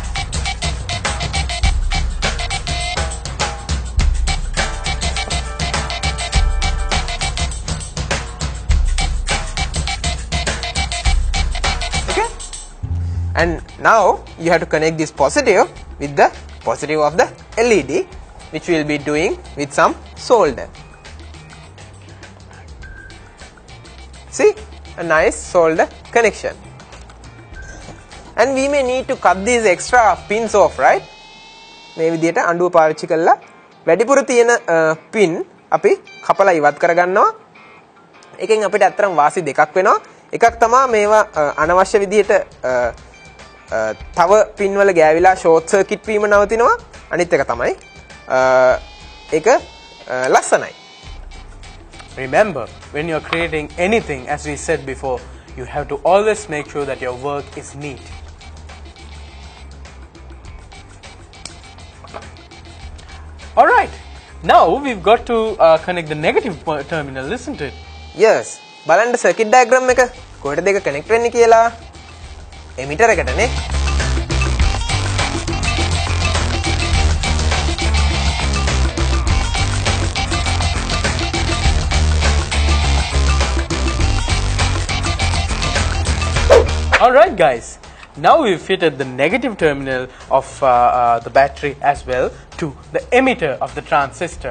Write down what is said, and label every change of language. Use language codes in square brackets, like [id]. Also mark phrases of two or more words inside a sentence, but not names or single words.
[en] And now you have to connect this positive with the positive of the LED, which we will be doing with some solder. See, a nice solder connection. And we may need to cut these extra pins off, right? [si] මේ විදිහට අඬුව පාවිච්චි කරලා වැඩිපුර තියෙන pin අපි කපලා ඉවත් කරගන්නවා. එකෙන් අපිට අතරම වාසි දෙකක් වෙනවා. එකක් තමයි මේවා අනවශ්‍ය විදිහට තව පින් වල ගෑවිලා [en] short circuit [si] වීම නවතිනවා. අනිත් එක තමයි ඒක ලස්සනයි. [en] Remember, when you're creating anything, as we said before, you have to always make sure that your work is neat. Alright, now we've got to connect the negative terminal, isn't it? Yes. [si] බලන්න [en] circuit diagram [si] එක කොහෙටද ඒක connect වෙන්නේ කියලා. emitter එකටනේ. [en] Alright guys, now we've fitted the negative terminal of the battery as well to the emitter of the transistor.